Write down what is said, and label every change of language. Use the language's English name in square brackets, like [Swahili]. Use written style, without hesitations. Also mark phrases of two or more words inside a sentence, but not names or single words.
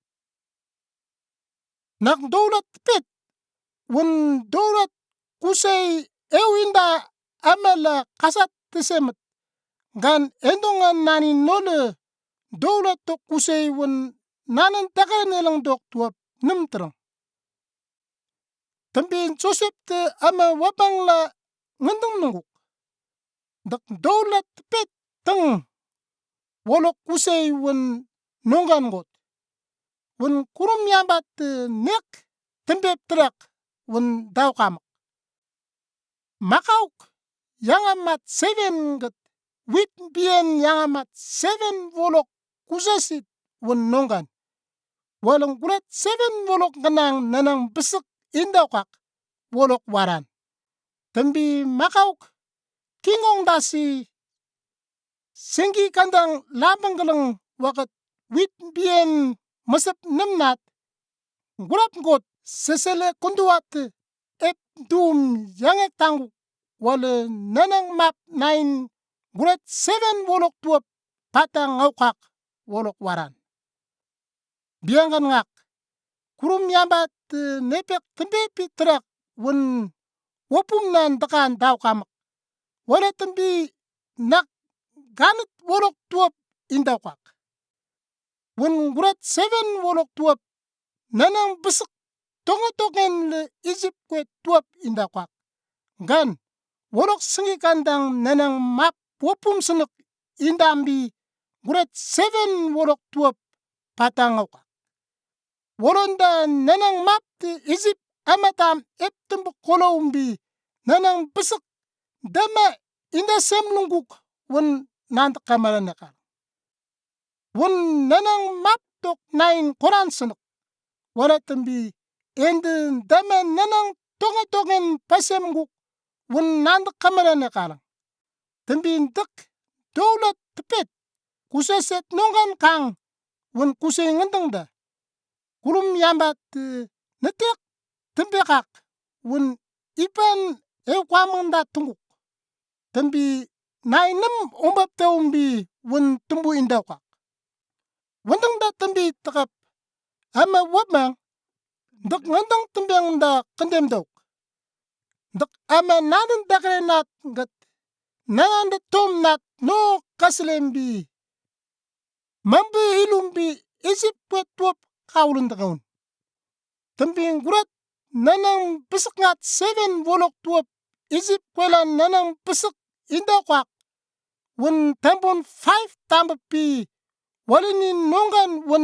[Nabak] Nak dowlat pet wan dowlat kusay ewinda amala kasat tesemet. Gan endongan nani nole dowlat to kusay wan nanan takanelang dok tuap namterang. Tambi Joseph te ama wapang la ngandang nunguk. Dak dowlat pet tang wolok kusay wan nonggan got. Wan kurum yambat nek tembep terak wan daw kamak. Makauk yang amat 7 gat wit bien yang amat 7 wolok kusasit wan nonggan. Walang gulat 7 wolok ganang nanang besek indaw kak wolok waran. Tambi makauk kingong dasi senggi kandang labanggalang wakat wit bien masap namnat gulap ngot sesele kunduat ep dum yang tangu wale nanang map 9 gulat 7 wolok tuap patang ngawkak wolok waran. Biangan ngak kurum yambat nepek tembepi terak wan wopum nan dakan daw kamak. Wala tambi nak ganit wolok tuap indaw kak. Wan gulat 7 wolok tuap nanang besek tonga-tongen le Egypt kwet tuap indaw kak. Gan wolok sengi kandang nanang map wopum senek indambi gulat 7 wolok tuap patang ngawkak. Wolonda nanang map te Egypt amatam eptembuk kolombi nanang besek dama inda semlungkuk wan nanda kamaranaka. Wan nanang map tok 9 koran senek. Wala tambi ende dama nanang tonga-tongen pasemguk wan nanda kamaranaka. Tambi indak dowlat tepet kusaset nonggan kang wan kusay ngandang da. Kurum yambat netek tembekak wan ipan kwamanda tunguk. Tambi nainam ombap taumbi wan tumbu indaw kak. Wandang da tambi takap ama wapang dak ngandang tembeng da kandem daw. Dak ama nanan dakre nat gat nanan da tom nat no kaslembi mambe ilumbi isip kwet tuap kaulun da kaun. Tambi gurat nanang besek ngat 7 wolok tuap Egypt kwelan nanang pesek inda kwak wen tambon 5 tamba pi walini nongan wen